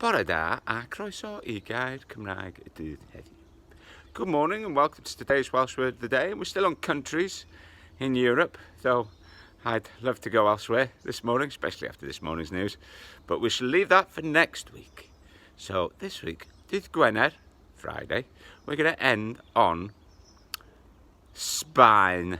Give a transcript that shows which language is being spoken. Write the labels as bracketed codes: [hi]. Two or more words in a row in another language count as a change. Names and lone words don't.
[cy] Bore da a croeso I Gair Cymraeg y Dydd Heddiw. [en] Good morning and welcome to today's Welsh Word of the Day. We're still on countries in Europe, though I'd love to go elsewhere this morning, especially after this morning's news. But we shall leave that for next week. So this week, [cy] Dydd Gwener, [en] Friday, we're going to end on Sbaen.